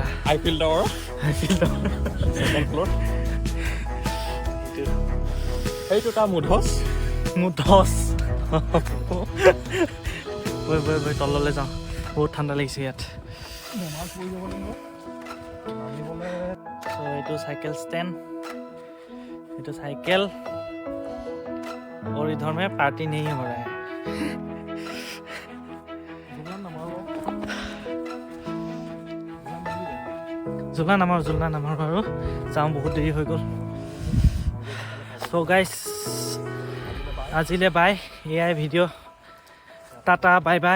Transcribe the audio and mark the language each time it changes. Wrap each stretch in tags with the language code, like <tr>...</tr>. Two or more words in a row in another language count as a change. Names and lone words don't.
<as>আইফিল টাৱাৰ, ছেকেণ্ড ফ্ল'ৰ। সেইটো তাৰ মুধচ বৈ তললৈ যাওঁ, বহুত ঠাণ্ডা লাগিছে ইয়াত। এইটো চাইকেল ষ্টেণ্ড, এইটো চাইকেল,</as> <hi>और इधर में पार्टी नहीं हो रहा है।</hi> <as>জোলনা নামাৰো আৰু যাওঁ, বহুত দেৰি হৈ গ'ল।</as> <en>so guys</en> <as>আজিলৈ বাই, এয়াই ভিডিঅ', টাটা,</as> <en>bye bye.</en>